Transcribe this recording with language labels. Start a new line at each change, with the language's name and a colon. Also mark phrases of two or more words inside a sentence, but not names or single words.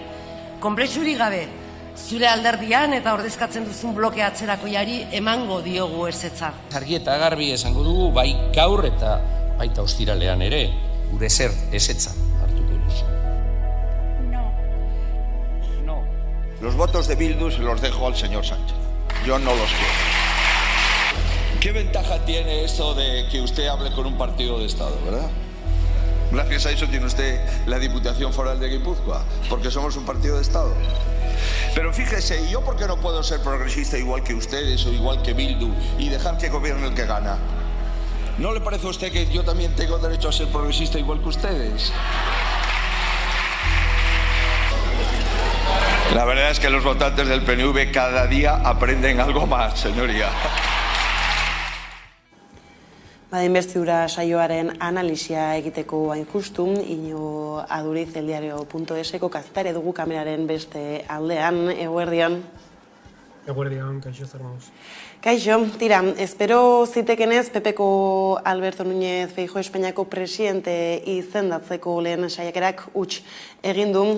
Basque: Konplexurik gabe, zure alderdian eta ordezkatzen duzun bloke atzerakoiari emango diogu ezetza. Argi eta garbi esango dugu bai gaur eta baita ostiralean ere, gure ezetza hartuko duzu.
Spanish: No. Los votos de Bildu se los dejo al señor Sánchez. Yo no los quiero. ¿Qué ventaja tiene eso de que usted hable con un partido de Estado, verdad? Gracias a eso tiene usted la Diputación Foral de Guipúzcoa, porque somos un partido de Estado. Pero fíjese, ¿y yo por qué no puedo ser progresista igual que ustedes o igual que Bildu y dejar que gobierne el que gana? ¿No le parece a usted que yo también tengo derecho a ser progresista igual que ustedes? La verdad es que los votantes del PNV cada día aprenden algo más, señoría.
Basque: Inbestidura saioaren analisia egiteko hain justu, Ino Aduriz eldiario.eseko kazetari dugu kameraren beste aldean, eguerdian. Eguerdian, kaixo zer mauz. Kaixo, tira, espero zitekenez PPko Alberto Núñez Feijóo Espainiako presidente izendatzeko lehen saiakerak huts egin du.